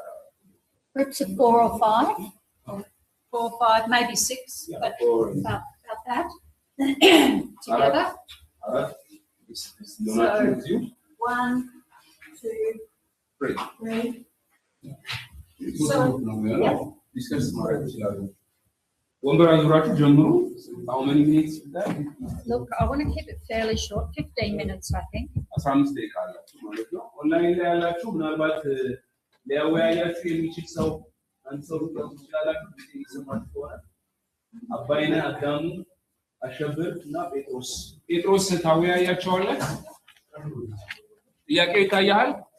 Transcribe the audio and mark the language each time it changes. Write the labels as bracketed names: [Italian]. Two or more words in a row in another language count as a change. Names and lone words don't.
[English] Groups of 4 or 5, 4 or 5, maybe 6, yeah, but about that together. So 1, 2, 3. So [Amharic] discuss ማድረግ ይችላሉ። ወንበር አዙራችሁ ጀምሩ። [English] How many minutes is that? Look, I want to keep it fairly short, 15 minutes I think. [Amharic] 15 ደቂቃ አላችሁ ማለት ነው። ኦንላይን ላይ ያላችሁ ምናልባት ሊያወያያችሁ የሚችል ሰው አንድ ሰው ሊሆን ይችላል። ይሰማችሁ ከሆነ አባይነ አዳሙ አሸብር እና ጴጥሮስ ታወያያቸዋለህ። ጥያቄ ይታያል?